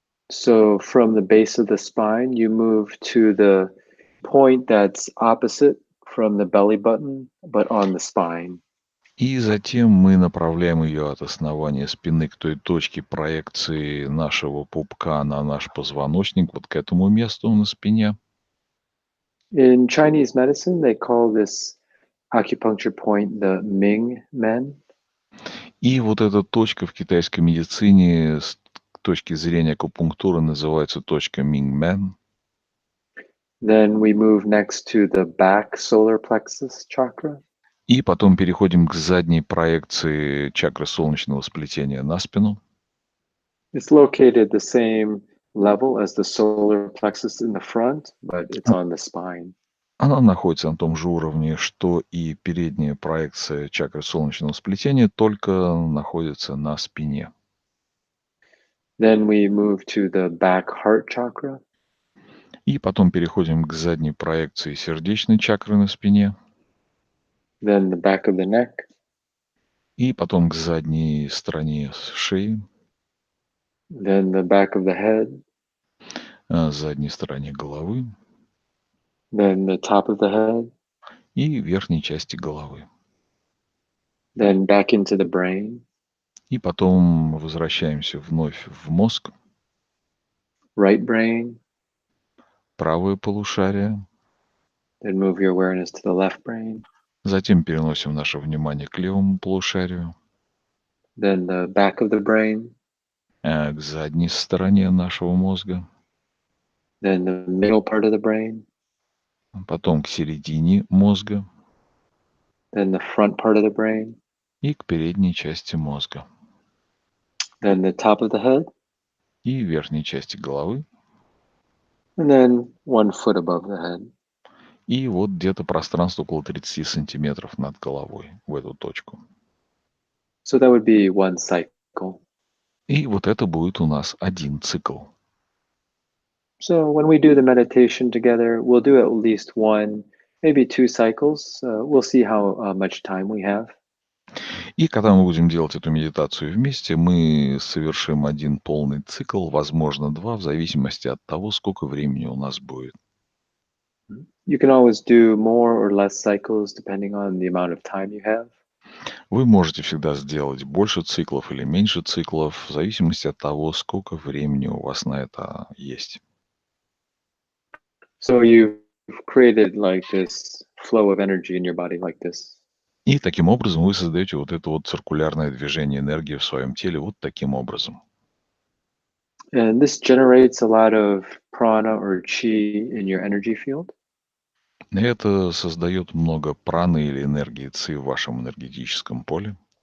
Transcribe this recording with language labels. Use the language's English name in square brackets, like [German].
[English] So from the base of the spine, you move to the point that's opposite from the belly button, but on the spine. [Russian] И затем мы направляем ее от основания спины к той точке проекции нашего пупка на наш позвоночник, вот к этому месту на спине. [English] In Chinese medicine, they call this acupuncture point the Ming Men. [Russian] И вот эта точка в китайской медицине с точки зрения акупунктуры называется точка Мингмен. [English] Then we move next to the back solar plexus chakra. [Russian] И потом переходим к задней проекции чакры солнечного сплетения на спину. [English] It's located the same level as the solar plexus in the front, but it's on the spine. [Russian] Она находится на том же уровне, что и передняя проекция чакры солнечного сплетения, только находится на спине. [English] Then we move to the back heart chakra. [Russian] И потом переходим к задней проекции сердечной чакры на спине. [English] Then the back of the neck. [Russian] И потом к задней стороне шеи. [English] Then the back of the head. [Russian] Задней стороне головы. [English] Then the top of the head. [Russian] И верхней части головы. [English] Then back into the brain. [Russian] И потом возвращаемся вновь в мозг. [English] Right brain. [Russian] Правое полушарие. [English] Then move your awareness to the left brain. [Russian] Затем переносим наше внимание к левому полушарию. [English] Then the back of the brain. [Russian] К задней стороне нашего мозга. [English] Then the middle part of the brain. [Russian] Потом к середине мозга. [English] Then the front part of the brain. [Russian] И к передней части мозга. [English] Then the top of the head. [Russian] И верхней части головы. [English] And then 1 foot above the head. [Russian] И вот где-то пространство около 30 сантиметров над головой в эту точку. [English] So that would be 1 cycle. [Russian] И вот это будет у нас один цикл. [English] So when we do the meditation together, we'll do at least one maybe 2 cycles. We'll see how much time we have. [Russian] И когда мы будем делать эту медитацию вместе, мы совершим один полный цикл, возможно, два, в зависимости от того, сколько времени у нас будет. [English] You can always do more or less cycles depending on the amount of time you have. [Russian] Вы можете всегда сделать больше циклов или меньше циклов, в зависимости от того, сколько времени у вас на это есть. [English] So you've created like this flow of energy in your body like this. [Russian] И таким образом вы создаете вот это вот циркулярное движение энергии в своем теле вот таким образом. [English] And this generates a lot of prana or chi in your energy field. [Russian] И это создает много праны или энергии ци в вашем энергетическом поле.